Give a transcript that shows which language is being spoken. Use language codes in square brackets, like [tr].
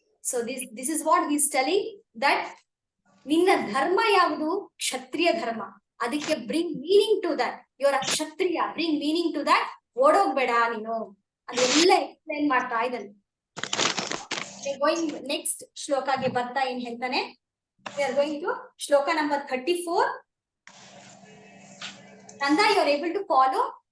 [en] So this is what he is telling, that [kn] ninna dharma yavudu? [en] Kshatriya dharma. Adikke bring meaning to that. You are a kshatriya, bring meaning to that. [kn] ಓಡೋಗ್ಬೇಡ ನೀನು, ಅದೆಲ್ಲ explain ಮಾಡ್ತಾ ಇದ್ದಾನೆ. [en] Going next shloka ge [kn] ಬರ್ತಾ ಏನ್ ಹೇಳ್ತಾನೆ? [en] We are going to shloka number 34. Nanda, you are able to follow?